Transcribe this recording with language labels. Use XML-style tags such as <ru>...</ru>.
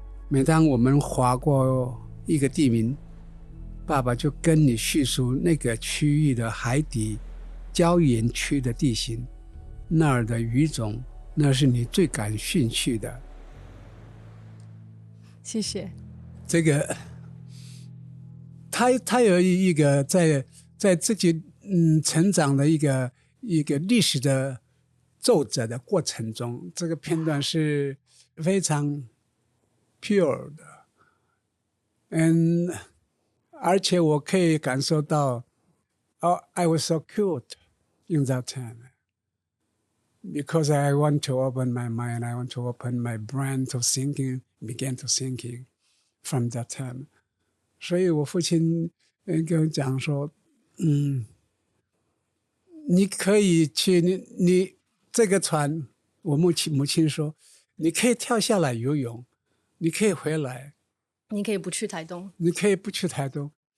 <zh>每当我们划过一个地名，爸爸就跟你叙述那个区域的海底礁岩区的地形，那儿的鱼种，那是你最感兴趣的。谢谢。这个他有一个在自己成长的一个历史的奏折的过程中，这个片段是非常 pure 的，而且我可以感受到</zh> <en>I was so cute in that time because I want to open my mind, I want to open my brain to thinking, began to thinking from that time。</en> <zh>所以我父亲跟我讲说，你可以去，你这个船，我母亲说，你可以跳下来游泳，你可以回来，你可以不去台东，你可以不去台东。</zh>